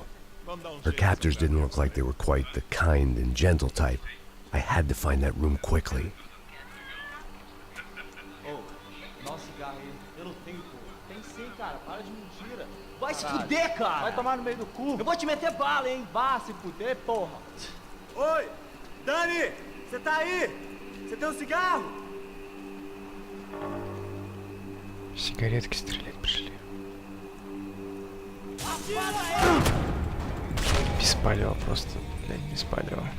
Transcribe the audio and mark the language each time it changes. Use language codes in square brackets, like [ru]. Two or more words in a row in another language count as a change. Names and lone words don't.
[en] Her captors didn't look like they were quite the kind and gentle type. I had to find that room quickly. [pt] Oh, nossa cigarro aí. Eu não tenho, pô. Tem sim, cara. Para de mentira. Vai se fuder, cara. Vai tomar no meio do cu. Eu vou te meter bala, hein. Vá se fuder, porra. Oi, Dani, você tá aí? Você tem um cigarro? [ru] Сигаретки стрелять пришли. Беспалево просто, блядь, беспалево.